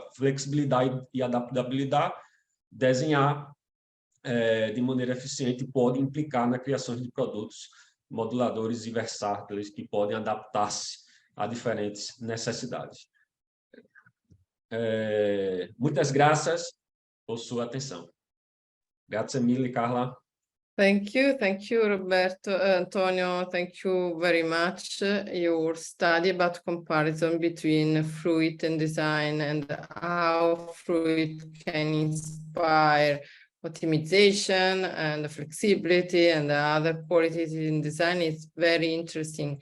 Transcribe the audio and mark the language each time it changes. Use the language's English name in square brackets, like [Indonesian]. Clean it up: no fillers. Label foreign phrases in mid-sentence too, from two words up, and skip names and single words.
[Portuguese] Flexibilidade e adaptabilidade, desenhar de maneira eficiente pode implicar na criação de produtos moduladores e versáteis que podem adaptar-se a diferentes necessidades. Muitas graças por sua atenção. [Italian] Grazie mille, Carla. [English] Thank you, Roberto. Antonio, thank you very much. Your study about comparison between fruit and design and how fruit can inspire optimization and flexibility and other qualities in design is very interesting.